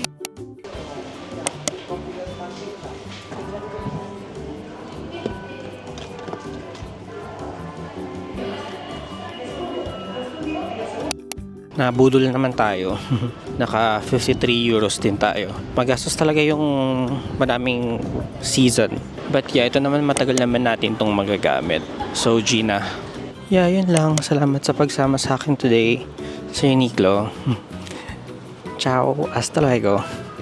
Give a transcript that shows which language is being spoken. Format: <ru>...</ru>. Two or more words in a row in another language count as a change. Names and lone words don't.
<tl>Nabudol naman tayo. Naka 53 euros din tayo. Magastos talaga yung madaming season.</tl> <en>But yeah,</en> <tl>ito naman matagal naman natin itong magagamit. So Gina. Yeah, yun lang. Salamat sa pagsama sa akin today sa Uniqlo.</tl> <es>Ciao, hasta luego.</es>